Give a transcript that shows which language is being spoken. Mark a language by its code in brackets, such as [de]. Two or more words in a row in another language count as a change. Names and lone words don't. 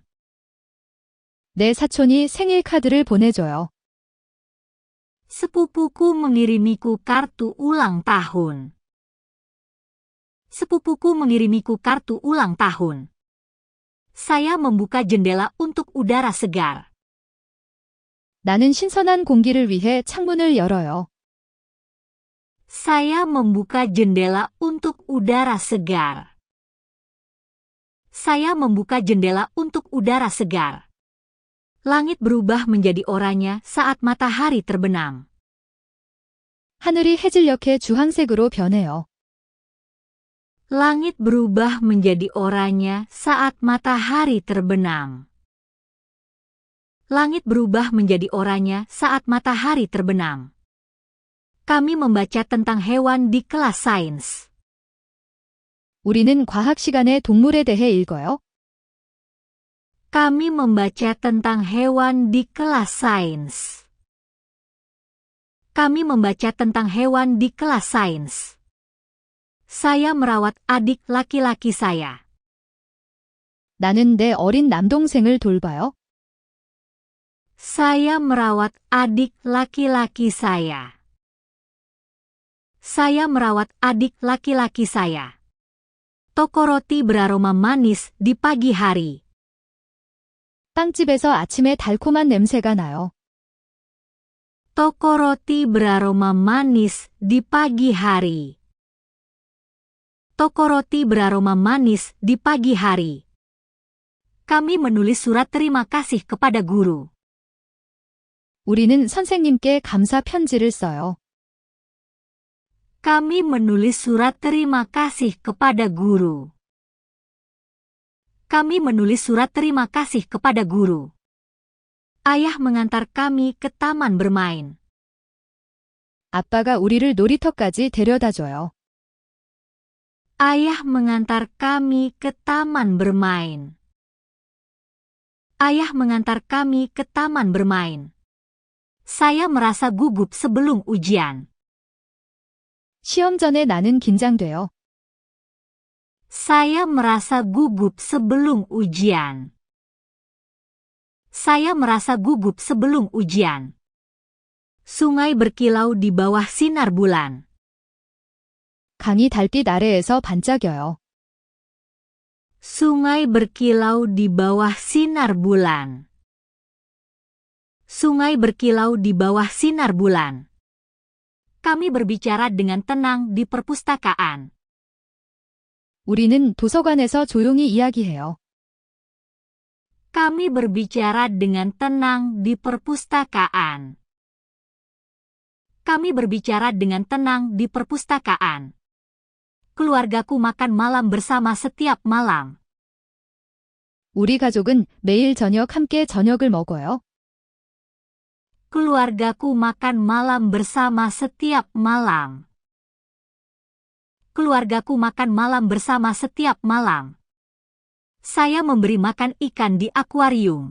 [ko] 내 사촌이 생일 카드를 보내줘요. [id] Sepupuku mengirimiku kartu ulang tahun. Sepupuku mengirimiku kartu ulang tahun. Saya membuka jendela untuk udara segar. [ko] 나는 신선한 공기를 위해 창문을 열어요. [id] Saya membuka jendela untuk udara segar. Saya membuka jendela untuk udara segar. Langit berubah menjadi oranye saat matahari terbenam. [ko] 하늘이 해질녘에 주황색으로 변해요. [id] Langit berubah menjadi oranye saat matahari terbenam. Langit berubah menjadi oranye saat matahari terbenam. Kami membaca tentang hewan di kelas sains. [ko] 우리는 과학 시간에 동물에 대해 읽어요. [id] Kami membaca tentang hewan di kelas sains. Kami membaca tentang hewan di kelas sains. Saya merawat adik laki-laki saya. [ko] 나는 내 어린 남동생을 돌봐요. [id] Saya merawat adik laki-laki saya. Saya merawat adik laki-laki saya. Toko roti beraroma manis di pagi hari. [ko] 빵집에서 아침에 달콤한 냄새가 나요. [id] Toko roti beraroma manis di pagi hari. Toko roti beraroma manis di pagi hari. Kami menulis surat terima kasih kepada guru. [ko] 우리는 선생님께 감사 편지를 써요. [id] Kami menulis surat terima kasih kepada guru. Kami menulis surat terima kasih kepada guru. Ayah mengantar kami ke taman bermain. [ko] 아빠가 우리를 놀이터까지 데려다줘요. [id] Ayah mengantar kami ke taman bermain. Ayah mengantar kami ke taman bermain. Saya merasa gugup sebelum ujian. [ko] 시험 전에 나는 긴장돼요. [id] Saya merasa gugup sebelum ujian. Saya merasa gugup sebelum ujian. Sungai berkilau di bawah sinar bulan. [ko] 강이 달빛 아래에서 반짝여요. [id] Sungai berkilau di bawah sinar bulan. Sungai berkilau di bawah sinar bulan. Kami berbicara dengan tenang di perpustakaan. [ko] 우리는 도서관에서 조용히 이야기해요. [id] Kami berbicara dengan tenang di perpustakaan. Kami berbicara dengan tenang di perpustakaan. Keluargaku makan malam bersama setiap malam. [ko] 우리 가족은 매일 저녁 함께 저녁을 먹어요. [id] Keluargaku makan malam bersama setiap malam. Keluargaku makan malam bersama setiap malam. Saya memberi makan ikan di akuarium.